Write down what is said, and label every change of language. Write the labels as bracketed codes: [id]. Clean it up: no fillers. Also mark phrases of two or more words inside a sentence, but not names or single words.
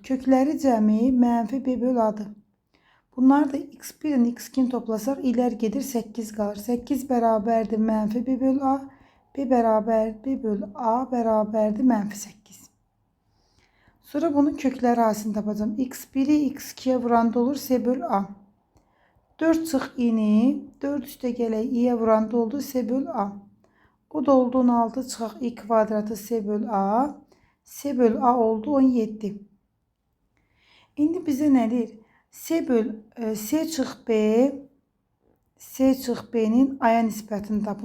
[az] Kökləri cəmi mənfi b böl a-dır. Bunlar da x1-in x2-ni toplasaq, ilər gedir 8 qalır. 8 bərabərdir mənfi b böl a, b bərabər b böl a bərabərdir mənfi 8. Sonra bunun kökləri hasilini tapacağım. X1'i x2'ye vuranda olur c böl a. 4 çıx i-ni 4 üstəgələk i-yə vuranda oldu c böl a. O da oldu 16 çıxaq i kvadratı c böl a. C böl a oldu 17. İndi bizə nə deyir? C çıx b, c çıx b-nin a-ya nisbətini tapın.